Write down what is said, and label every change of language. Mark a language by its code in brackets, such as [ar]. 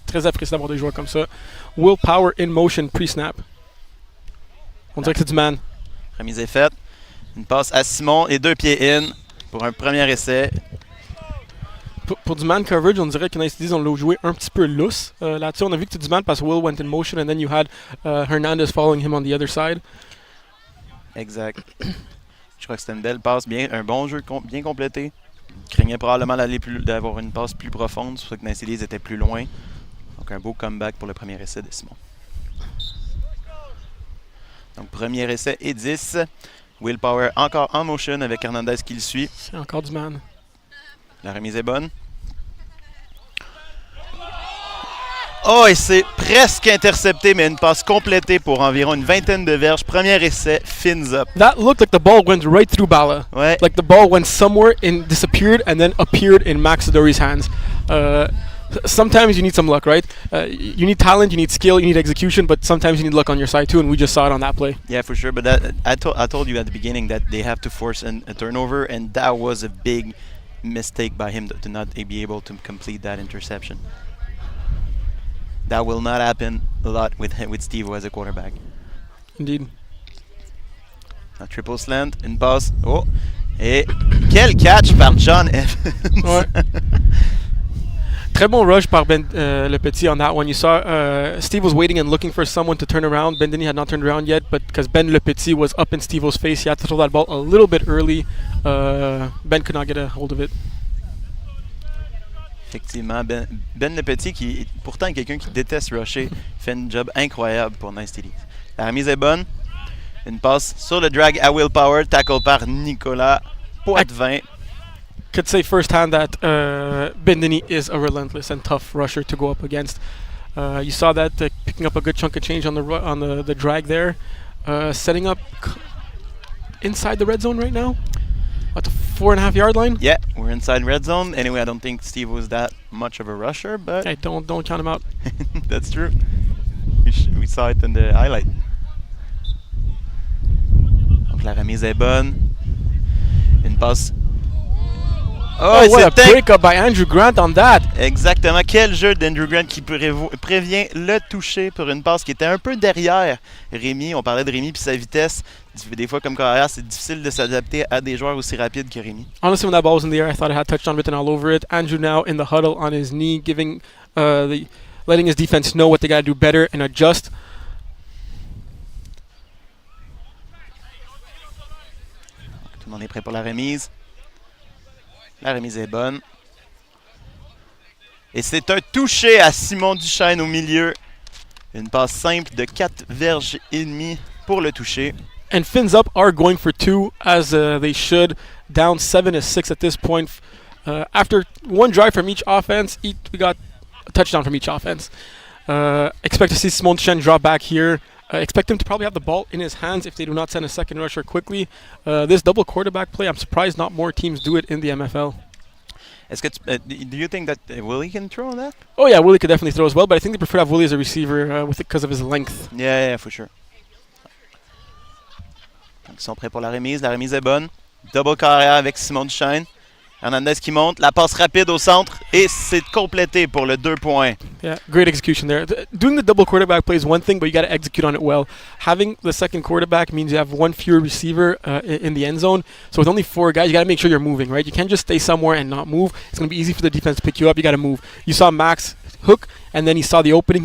[fr] Très apprécié d'avoir des joueurs comme ça. [en] Willpower in motion pre-snap. [fr] On dirait que c'est du man. Remise est faite. Une passe à Simon et 2 pieds in pour un premier essai. Pour du man coverage, on dirait que Nasty on l'a joué un petit peu lousse. Là-dessus, on a vu que c'était du man parce que [en] Will went in motion and then you had Hernandez following him on the other side. [fr] Exact. Je crois que c'était une belle passe, un bon jeu bien complété. Il craignait probablement d'avoir une passe plus profonde, c'est pour ça que Nasty était plus loin. Donc un beau comeback pour le premier essai de Simon. Donc premier essai et 10. Willpower encore en motion avec Hernandez qui le suit. C'est encore du man. La remise est bonne. Oh, et c'est presque intercepté, mais une passe complétée pour environ une vingtaine de verges. Premier essai, Fins Up. [en] That looked like the ball went right through Bala. [fr] Ouais. [en] Like the ball went somewhere and disappeared and then appeared in Max Adori's hands. sometimes you need some luck, right? You need talent, you need skill, you need execution, but sometimes you need luck on your side too, and we just saw it on that play. Yeah, for sure. But I told you at the beginning that they have to force a turnover, and that was a big mistake by him to not be able to complete that interception. That will not happen a lot with Steve as a quarterback. Indeed. [fr] Un triple slant, une passe. Oh! Et quel catch par John Evans! Ouais. Très bon rush par Ben Le Petit [en] on that one. You saw Steve was waiting and looking for someone to turn around. Ben Denis had not turned around yet, but because Ben Le Petit was up in Steve-O's face, he had to throw that ball a little bit early. Ben could not get a hold of it. [fr] Effectivement, Ben Le Petit, qui est pourtant quelqu'un qui déteste rusher, fait un job incroyable pour Nice TD. La remise est bonne. Une passe sur le drag à Willpower, tackle par Nicolas Poitvin. [en] Could say firsthand that Ben Denis is a relentless and tough rusher to go up against. You saw that picking up a good chunk of change on the drag there, setting up inside the red zone right now. At the 4.5 yard line. Yeah, we're inside red zone. Anyway, I don't think Steve was that much of a rusher, but Hey, don't count him out. that's true. We saw it in the highlight. [fr] Donc la remise est bonne. Une passe. [en] Oh, what a breakup by Andrew Grant on that. [fr] Exactement. Quel jeu d'Andrew Grant qui prévient le toucher pour une passe qui était un peu derrière Rémi. On parlait de Rémi puis sa vitesse. Des fois, comme carrière, c'est difficile de s'adapter à des joueurs aussi rapides que Rémi. [en] Honestly, when that ball was in the air, I thought it had touchdown written all over it. Andrew now in the huddle on his knee, letting his defense know what they got to do better and adjust. [fr] Tout le monde est prêt pour la remise. La remise est bonne. Et c'est un touché à Simon Duchesne au milieu. Une passe simple de 4 verges et demie pour le toucher. [en] And Fins Up are going for two, as they should. Down 7-6 at this point. After one drive from each offense, we got a touchdown from each offense. Expect to see Simon Duchesne drop back here. Expect him to probably have the ball in his hands if they do not send a second rusher quickly. This double quarterback play, I'm surprised not more teams do it in the MFL. [fr] Est-ce que [en] do you think that Willie can throw on that? Oh yeah, Willie could definitely throw as well, but I think they prefer to have Willie as a receiver with it because of his length. Yeah, for sure. [fr] Donc, ils sont prêts pour la remise. La remise est bonne. Double carrière avec Simon Duchesne. Hernandez qui monte. La passe rapide au centre. Et c'est complété pour le 2 points. [en] Yeah, great execution there. Doing the double quarterback play is one thing, but you got to execute on it well. Having the second quarterback means you have one fewer receiver in the end zone. So with only 4 guys, you got to make sure you're moving, right? You can't just stay somewhere and not move. It's going to be easy for the defense to pick you up. You got to move. You saw Max hook, and then he saw the opening.